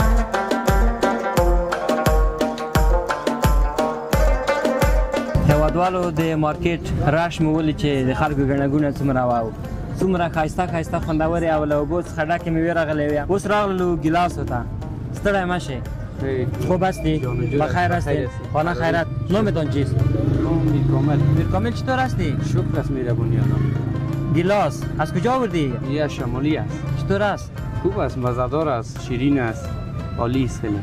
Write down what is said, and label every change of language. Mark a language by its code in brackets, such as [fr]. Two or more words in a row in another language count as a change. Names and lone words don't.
[ps] هیوادوالو لاړو د مارکیټ راش مې ولید چې د خلکو ګڼه ګوڼه څومره وه څومره ښایسته ښایسته خوندورې او له اوبو څخه ډکې مېوې راغلې وې اوس راغلو ګیلاسو ته ستړی مه شئ [fa] خوب هستی؟ بخیر هستی؟ خانه خیرت نامتان چیست؟ میر کامل. میر کامل چطور هستی؟ شکر است مهربانی آنها. گیلاس از کجا آوردی؟ یه شمالی است. چطور است؟ خوب است، مزه‌دار است، شیرین است، عالی است خیلی.